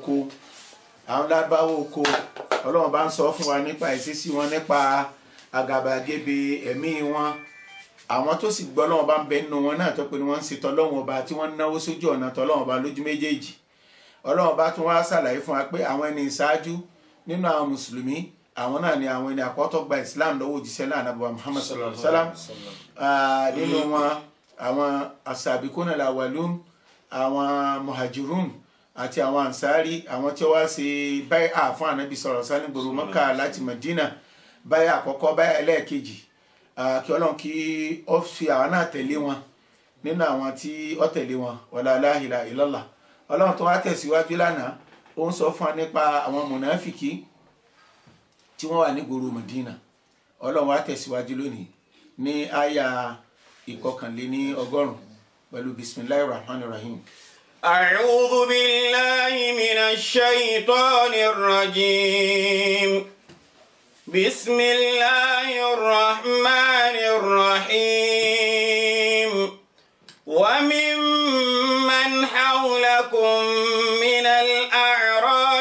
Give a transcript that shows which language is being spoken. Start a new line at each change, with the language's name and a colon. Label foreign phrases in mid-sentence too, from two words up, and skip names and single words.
Yoruba: oko Ọlọ́run bá ń sọ fún wa nípa ìṣesí wọn nípa àgàbàgebè ẹ̀mí wọn àwọn tó sì gbọ́ Ọlọ́run bá ń bẹ nínú wọn náà tó pé ni wọ́n ń ṣe tọ́lọ́run ọba tí wọ́n ń náwó sójú ọ̀nà tọ́lọ́run ọba lójú méjèèjì Ọlọ́run bá tún wá ṣàlàyé fún wa pé àwọn ẹni ìṣáájú nínú àwọn mùsùlùmí àwọn náà ni àwọn ẹni àkọ́tọ̀ gba Islam lọ́wọ́ òjíṣẹ́ náà Ànábì Muhammad
Arabic: صلى الله عليه وسلم
Yoruba: nínú wọn àwọn
Arabic: السابقون الأولون
Yoruba: àwọn muhajirun àti àwọn ansari àwọn tí wọ́n ṣe báyà fún Ànábì
Arabic: صلى الله عليه وسلم
Yoruba: gbòòrò Mọ́kà láti Madina báyà àkọ́kọ́ báyà ẹlẹ́ẹ̀kejì kí Ọlọ́run kí ó fi àwọn náà tẹ̀lé wọn nínú àwọn tí ó tẹ̀lé wọn
Arabic: ولا إله إلا الله
Yoruba: Ọlọ́run tó wá tẹ̀síwájú lánàá ó ń sọ fún wa nípa àwọn mùnáfìkì tí wọ́n wà ní gbòòrò Madina Ọlọ́run wá tẹ̀síwájú lónìí ní àyà 121 pẹ̀lú
Arabic: بسم الله الرحمن الرحيم. أعوذ بالله من الشيطان الرجيم بسم الله الرحمن الرحيم وممن حولكم من الأعراب